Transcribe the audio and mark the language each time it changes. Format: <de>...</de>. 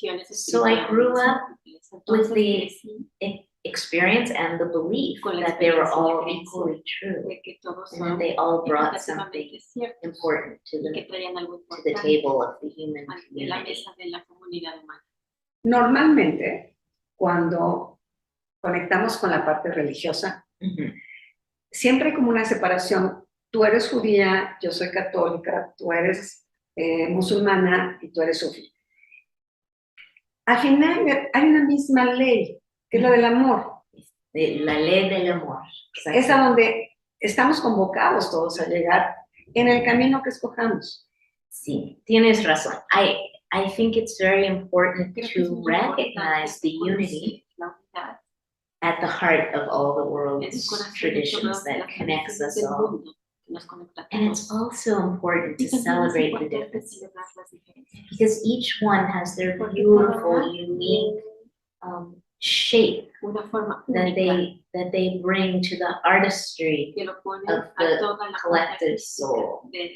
<en>So I grew up with the experience and the belief that they were all equally true, and that they all brought something important to the table of the human community.</en> <es>Normalmente, cuando conectamos con la parte religiosa, siempre hay como una separación. Tú eres judía, yo soy católica, tú eres musulmana y tú eres sufí. Al final hay una misma ley, que es la del amor. La ley del amor. Es a donde estamos convocados todos a llegar en el camino que escojamos. Sí, tienes razón.</es> <en>I think it's very important to recognize the unity at the heart of all the world's traditions that connects us all. And it's also important to celebrate the differences, because each one has their beautiful, unique shape that they bring to the artistry of the collective soul.</en>